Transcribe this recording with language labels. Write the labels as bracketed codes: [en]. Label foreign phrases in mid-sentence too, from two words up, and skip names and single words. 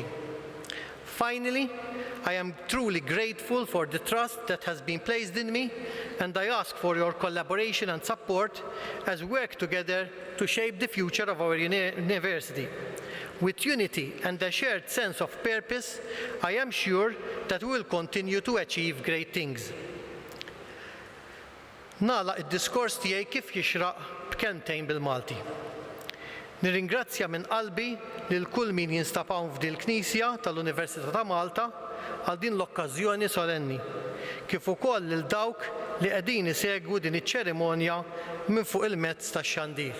[en] Finally, I am truly grateful for the trust that has been placed in me, and I ask for your collaboration and support as we work together to shape the future of our university. With unity and a shared sense of purpose, I am sure that we will continue to achieve great things. [mt] Nagħlaq id-diskors tiegħi kif jixraq b'kelmtejn bil-Malti. Nirringrazzja minn qalbi lil kull min jinstab hawn f'din il-Knisja tal-Università ta' Malta għal din l-okkażjoni solenni, kif ukoll lil dawk li qegħdin isegwu din iċ-ċerimonja minn fuq il-mezz tax-xandir.